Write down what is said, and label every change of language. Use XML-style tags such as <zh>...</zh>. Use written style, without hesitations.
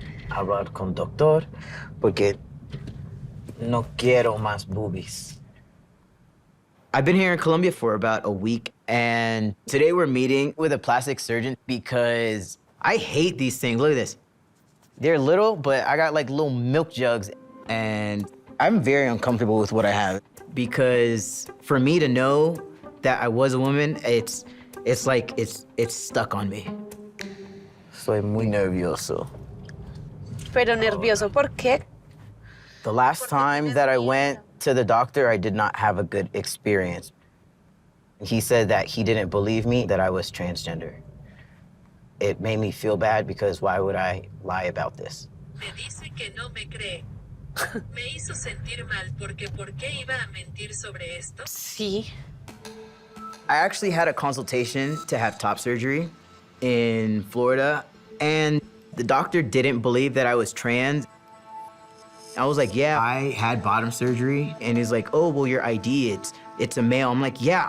<es>hablar con doctor porque no quiero más boobies.</es> <en>I've been here in Colombia for about a week, and today we're meeting with a plastic surgeon because I hate these things. Look at this. They're little, but I got like little milk jugs, and I'm very uncomfortable with what I have because for me to know that I was a woman, it's stuck on me.</en> <es>Soy muy nervioso. Pero nervioso, ¿por qué?</es> <en>The last time that I went to the doctor, I did not have a good experience. He said that he didn't believe me that I was transgender. It made me feel bad because why would I lie about this?</en> <es>Me dice que no me cree. Me hizo sentir mal porque ¿por qué iba a mentir sobre esto? Sí.</es> <en>I actually had a consultation to have top surgery in Florida, and the doctor didn't believe that I was trans. I was like, yeah, I had bottom surgery. And he's like, oh, well, your ID, it's a male. I'm like, yeah.</en>